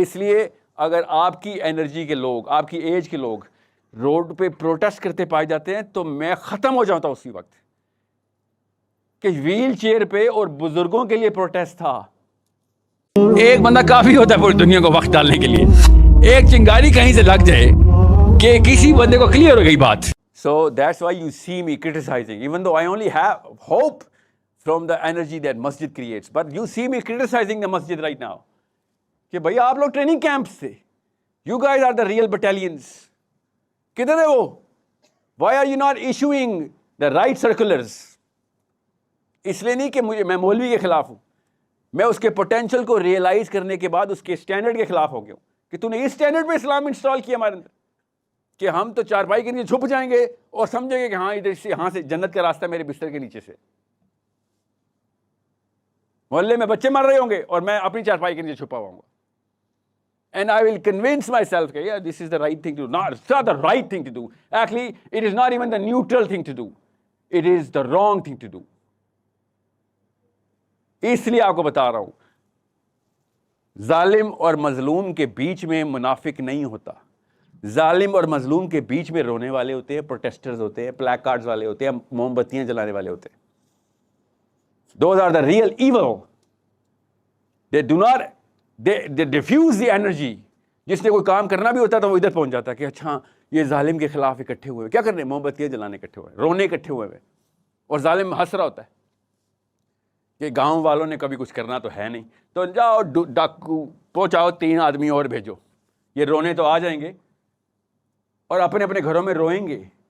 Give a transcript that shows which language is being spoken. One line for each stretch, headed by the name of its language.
Urdu: اس لیے اگر آپ کی انرجی کے لوگ، آپ کی ایج کے لوگ روڈ پہ پروٹیسٹ کرتے پائے جاتے ہیں تو میں ختم ہو جاتا اسی وقت کہ ویل چیئر پہ اور بزرگوں کے لیے پروٹیسٹ تھا. ایک بندہ کافی ہوتا ہے پوری دنیا کو وقت ڈالنے کے لیے. ایک چنگاری کہیں سے لگ جائے کہ کسی بندے کو کلیئر ہو گئی بات.
English: So that's why you see me criticizing, even though I only have hope from the energy that masjid creates. But you see me criticizing the masjid right now.
Urdu: کہ بھئی آپ لوگ ٹریننگ کیمپس تھے.
English: You guys are the real battalions.
Urdu: کدھر ہے وہ؟
English: Why are you not issuing the right circulars?
Urdu: اس لیے نہیں کہ میں مولوی کے خلاف ہوں، میں اس کے پوٹینشل کو ریئلائز کرنے کے بعد اس کے اسٹینڈرڈ کے خلاف ہو گیا ہوں کہ تو نے اس اسٹینڈرڈ پہ اسلام انسٹال کیا ہمارے اندر کہ ہم تو چارپائی کے نیچے چھپ جائیں گے اور سمجھیں گے کہ ہاں ادھر سے یہاں سے جنت کا راستہ میرے بستر کے نیچے سے. محلے میں بچے مر رہے ہوں گے اور میں اپنی چارپائی کے نیچے چھپا ہوا ہوں گا.
English: And I will convince myself that yeah, this is the right thing to do. No, it's not the right thing to do. Actually, it is not even the neutral thing to do. It is the wrong thing to do.
Urdu: اس لیے آپ کو بتا رہا ہوں ظالم اور مظلوم کے بیچ میں منافق نہیں ہوتا. ظالم اور مظلوم کے بیچ میں رونے والے ہوتے ہیں، پروٹیسٹرز ہوتے ہیں، پلیک کارڈز والے ہوتے ہیں، موم بتیاں جلانے والے ہوتے ہیں.
English: Those are the real evil. They do not they diffuse the energy.
Urdu: جس نے کوئی کام کرنا بھی ہوتا ہے تو وہ ادھر پہنچ جاتا ہے کہ اچھا یہ ظالم کے خلاف اکٹھے ہوئے، کیا کرنے؟ موم بتیاں جلانے اکٹھے ہوئے، رونے اکٹھے ہوئے ہوئے. اور ظالم ہنس رہا ہوتا ہے کہ گاؤں والوں نے کبھی کچھ کرنا تو ہے نہیں، تو جاؤ ڈاکو پہنچاؤ 3 آدمی اور بھیجو، یہ رونے تو آ جائیں گے اور اپنے اپنے گھروں میں روئیں گے.